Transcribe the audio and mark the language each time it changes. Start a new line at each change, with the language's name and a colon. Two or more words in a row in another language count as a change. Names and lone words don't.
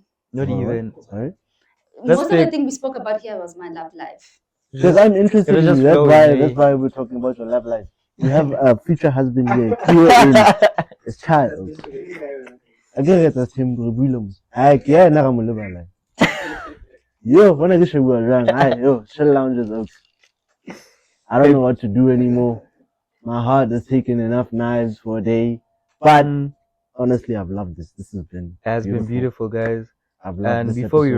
English: Not even. Sorry? Let's Most of play- the thing we spoke about here was my love life. Because I'm interested It'll in just you. That's flow why. in, That's eh? why we're talking about your love life. You have a future husband here. A child. I get that him problem. Yeah, na mo leba la. Yo, when I get you around, yo, chill lounges out. I don't know what to do anymore. My heart has taken enough knives for a day. But honestly, I've loved this. This has been Been beautiful, guys. I've loved And this before we